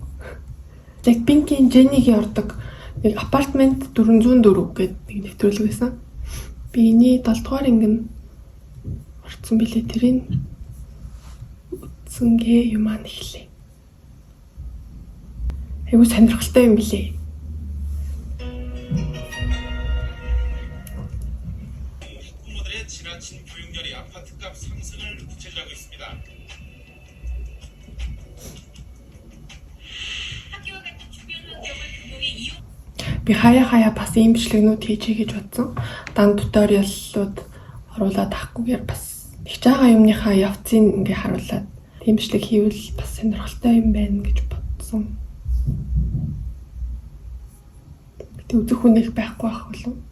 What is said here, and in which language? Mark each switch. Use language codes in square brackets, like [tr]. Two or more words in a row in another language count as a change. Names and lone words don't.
[mn] Blackpink-ийн Jennie-гийн ордог нэг апартмент 404 гэдэг нэг нэвтрүүлэг байсан. Би энэ 7 дугаар анги орсон билээ тэрийг үзсэнгээ юм аа нэхлээ. Айгуу сонирхолтой юм билээ. [ko] 부모들의 지나친 부용렬이 아파트값 상승을 부채질하고 있습니다. 학교와 같은 주변 환경을 금융에 이용. [mn] Би хаяа бас ийм бичлэгнүүд хийчихье гэж бодсон. Дан туториаллууд оруулаад авахгүйгээр бас хийж байгаа юмныхаа явцыг ингээ харуулад тийм бичлэг хийвэл бас сонирхолтой юм байна гэж бодсон. Тэ үзэх хүн их байхгүй байх болов.